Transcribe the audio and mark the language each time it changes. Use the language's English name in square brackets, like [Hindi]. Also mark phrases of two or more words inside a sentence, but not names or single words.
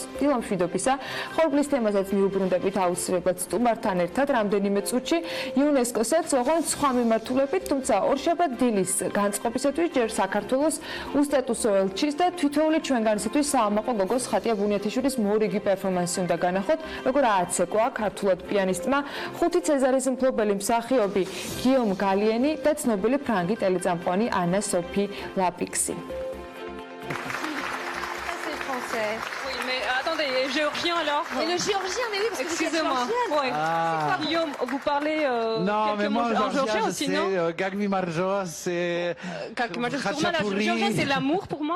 [Georgian] დილა მშვიდობისა, ხორბლის თემასაც მიუბრუნდებით აუცილებლად სტუმართან ერთად რამდენიმე წუთში იუნესკოსაც ოღონდ სხვა მიმართულებით, თუმცა ორშაბათ დილის განწყობისათვის ჯერ საქართველოს უსტატუსო ელჩის და თითოეული ჩვენგანისათვის საამაყო გოგოს ხატია ბუნიათიშვილის მორიგი პერფორმანსი უნდა განახოთ, როგორ ააცეკვა ქართულად პიანისტმა 5 ცეზარის მფლობელი მსახიობი გიომ გალიენი და ცნობილი ფრანგი ტელეწამყვანი ანა სოფი ლაპიქსი. [French] Oui, mais attendez, géorgien alors. Et le géorgien, mais oui, parce que excusez-moi. Ouais. Guillaume, vous parlez non, mais moi, en géorgien aussi, non? Gagmi Marjo, c'est. Gagmi Marjo, le géorgien, c'est l'amour pour moi.